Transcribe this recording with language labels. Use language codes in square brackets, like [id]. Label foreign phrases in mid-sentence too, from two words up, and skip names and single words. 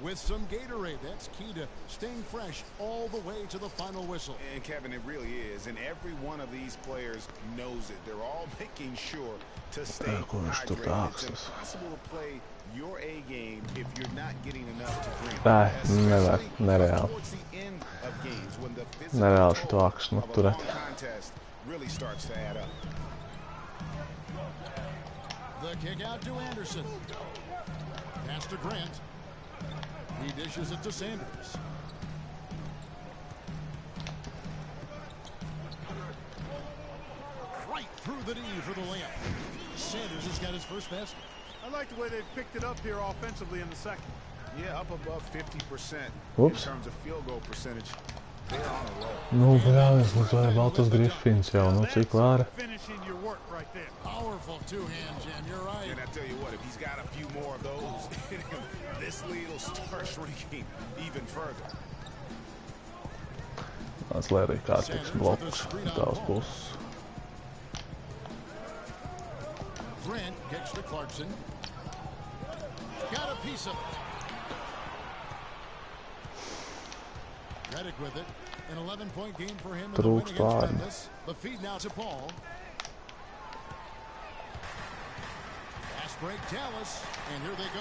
[en] with some Gatorade. That's key to staying fresh all the way to the final whistle. And Kevin, it really is. And every one of these players knows it. They're all making sure to stay hydrated. It's impossible to play your A game if you're not getting enough to drink. [lv] Nereāli. Nereāli šo aksu noturēt. [en] Really starts to add up. The kick out to Anderson. Pass to Grant. He dishes it to Sanders. Right through the knee for the layup. Sanders has got his first basket. I like the way they've picked it up here offensively in the second. Yeah, up above 50% in terms of field goal percentage. They're on a roll. [lv] Nu, brālis, mums vajag vēl tas Griffins jau, nu cik vāra. [en] Finishing your work right there. Powerful two-hand jam, you're right. And I tell you what, if he's got a few more of those, this lead will start shrinking even further. [lv] Tas lai arī kārtīgs bloks tavas puses. [en] Grant gets to Clarkson. Got a piece of it. Reddick with it. An 11-point game for him in the win against Memphis. The feed now to Paul. Fast break, Dallas. And here they go.